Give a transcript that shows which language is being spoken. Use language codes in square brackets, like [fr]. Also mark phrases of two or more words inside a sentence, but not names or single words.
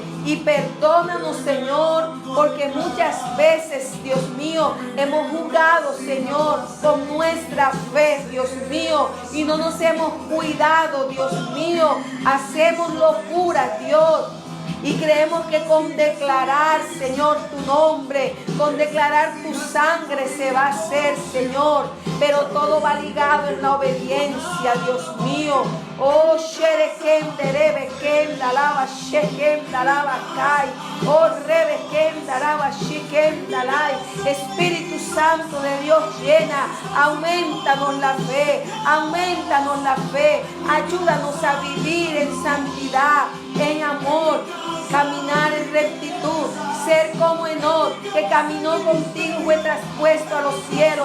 [es] Y perdónanos, Señor, porque muchas veces, Dios mío, hemos jugado, Señor, con nuestra fe, Dios mío, y no nos hemos cuidado, Dios mío. Hacemos locura, Dios. Y creemos que con declarar, Señor, tu nombre, con declarar tu sangre se va a hacer, Señor. Pero todo va ligado en la obediencia, Dios mío. Oh, Sherekem, Derebekem, Dalaba, Shekem, Dalaba, Kai. Oh, Rebekem, Dalaba, Shekem, Dalai. Espíritu Santo de Dios, llena, aumentanos la fe, aumentanos la fe. Ayúdanos a vivir en santidad, en amor, caminar en rectitud, ser como Enoc, que caminó contigo y fue traspuesto a los cielos.